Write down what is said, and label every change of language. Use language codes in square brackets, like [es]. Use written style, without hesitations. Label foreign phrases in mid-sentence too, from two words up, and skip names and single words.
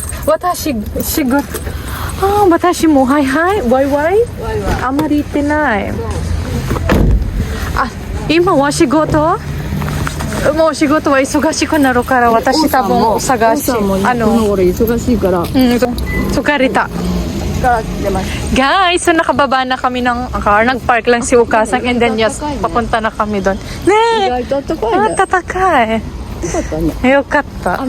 [ja] 私もワイワイワイワイ。あまり行ってない今は仕事もう仕事は忙しくなるから私多分探しこの頃忙しいから疲れた出ます。 [en] guys, so [tl] nakababa na kami ng car, nag-park lang si Ukasang [en] and then just [tl] papunta na kami doon [ja] 意外と暖かいね。高いよかったね。よかった